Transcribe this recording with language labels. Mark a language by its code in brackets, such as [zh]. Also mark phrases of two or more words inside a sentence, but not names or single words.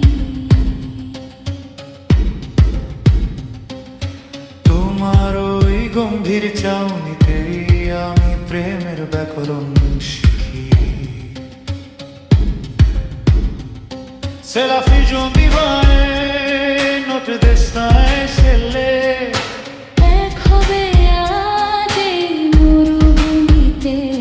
[bn] তোমার ওই গম্ভীর চাউনিতেই আমি প্রেমের ব্যাকরণ শিখি। [fr] C'est la fusion divine, notre destin est scellé. [bn] এক হবে আজ এই মরুভূমিতে,